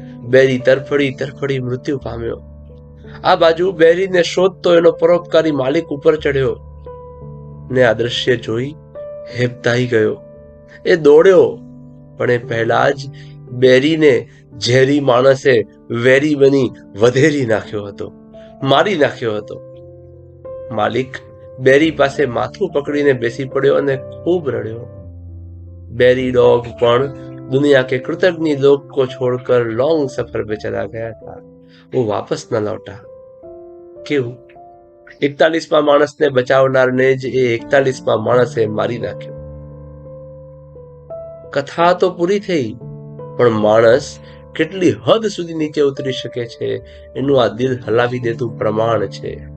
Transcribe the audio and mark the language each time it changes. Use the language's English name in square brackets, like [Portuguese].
[Gujarati] બેરી તરફડી મૃત્યુ પામ્યો. આ બાજુ બેરીને શોધતો એનો પરોપકારી માલિક ઉપર ચડ્યો ને આ દ્રશ્ય જોઈ હેબતાઈ ગયો. એ દોડ્યો, પણ એ પહેલા જ બેરીને ઝેરી માણસે વેરી બની વધેરી નાખ્યો હતો, મારી નાખ્યો હતો. માલિક બેરી પાસે માથું પકડીને બેસી પડ્યો અને ખૂબ રડ્યો. બેરી ડોગ પણ [Hindi] दुनिया के कृतज्ञ लोग को छोड़कर लॉन्ग सफर पे चला गया था, वो वापस न लौटा. क्यों? [Gujarati] 41માં માણસને બચાવનારને જ એ 41માં માણસે મારી નાખ્યો. કથા તો પૂરી થઈ, પણ માણસ કેટલી હદ સુધી નીચે ઉતરી શકે છે એનું આ દિલ હલાવી દેતું પ્રમાણ છે.